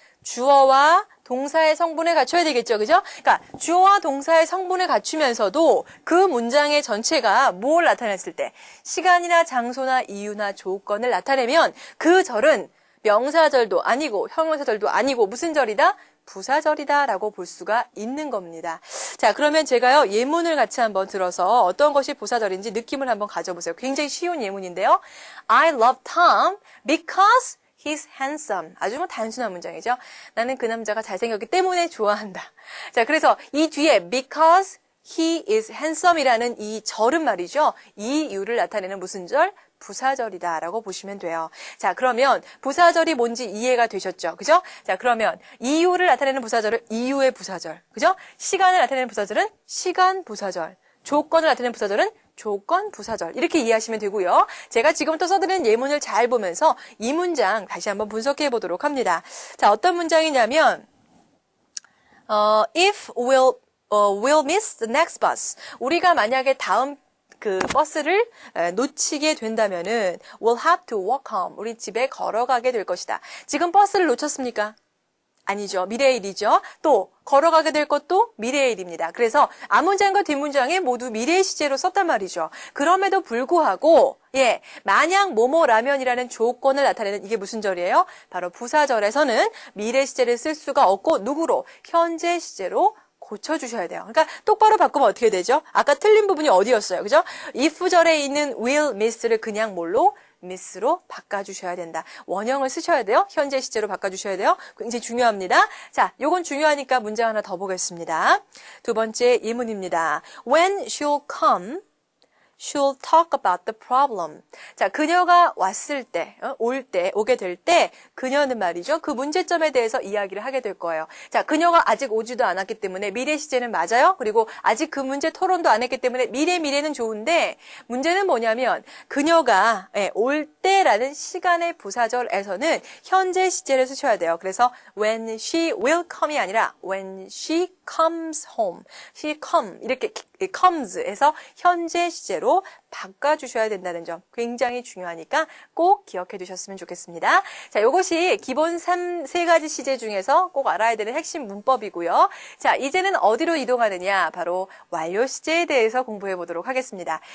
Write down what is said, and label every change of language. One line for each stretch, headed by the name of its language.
Korean: 주어와 동사의 성분을 갖춰야 되겠죠. 그죠? 그러니까 주어와 동사의 성분을 갖추면서도 그 문장의 전체가 뭘 나타냈을 때 시간이나 장소나 이유나 조건을 나타내면 그 절은 명사절도 아니고 형용사절도 아니고 무슨 절이다? 부사절이다 라고 볼 수가 있는 겁니다. 자, 그러면 제가요 예문을 같이 한번 들어서 어떤 것이 부사절인지 느낌을 한번 가져보세요. 굉장히 쉬운 예문인데요.
English: I love Tom because He's handsome.
Korean: 아주 뭐 단순한 문장이죠. 나는 그 남자가 잘생겼기 때문에 좋아한다. 자, 그래서 이 뒤에
English: because he is handsome
Korean: 이라는 이 절은 말이죠. 이 이유를 나타내는 무슨 절? 부사절이다라고 보시면 돼요. 자, 그러면 부사절이 뭔지 이해가 되셨죠? 그죠? 자, 그러면 이유를 나타내는 부사절은 이유의 부사절. 그죠? 시간을 나타내는 부사절은 시간 부사절. 조건을 나타내는 부사절은 조건 부사절 이렇게 이해하시면 되고요. 제가 지금부터 써드리는 예문을 잘 보면서 이 문장 다시 한번 분석해 보도록 합니다. 자, 어떤 문장이냐면
English: if we'll miss the next bus.
Korean: 우리가 만약에 다음 그 버스를 놓치게 된다면은
English: we'll have to walk home.
Korean: 우리 집에 걸어가게 될 것이다. 지금 버스를 놓쳤습니까? 아니죠. 미래의 일이죠. 또 걸어가게 될 것도 미래의 일입니다. 그래서 앞문장과 뒷문장에 모두 미래의 시제로 썼단 말이죠. 그럼에도 불구하고 만약 뭐뭐라면이라는 조건을 나타내는 이게 무슨 절이에요? 바로 부사절에서는 미래 시제를 쓸 수가 없고 누구로? 현재 시제로 고쳐주셔야 돼요. 그러니까 똑바로 바꾸면 어떻게 되죠? 아까 틀린 부분이 어디였어요? 그죠? if절에 있는 will miss를 그냥 뭘로? miss로 바꿔주셔야 된다. 원형을 쓰셔야 돼요. 현재 시제로 바꿔주셔야 돼요. 굉장히 중요합니다. 자, 요건 중요하니까 문장 하나 더 보겠습니다. 두 번째 예문입니다.
English: When she'll come, she'll talk about the problem.
Korean: 자, 그녀가 왔을 때, 오게 될 때, 그녀는 말이죠. 그 문제점에 대해서 이야기를 하게 될 거예요. 자, 그녀가 아직 오지도 않았기 때문에 미래 시제는 맞아요. 그리고 아직 그 문제 토론도 안 했기 때문에 미래는 좋은데, 문제는 뭐냐면, 그녀가 올 때라는 시간의 부사절에서는 현재 시제를 쓰셔야 돼요. 그래서
English: when she will come이 아니라 when she comes home.
Korean: she come 이렇게 comes에서 현재 시제로 바꿔주셔야 된다는 점 굉장히 중요하니까 꼭 기억해 두셨으면 좋겠습니다. 자, 이것이 기본 세 가지 시제 중에서 꼭 알아야 되는 핵심 문법이고요. 자, 이제는 어디로 이동하느냐? 바로 완료 시제에 대해서 공부해 보도록 하겠습니다.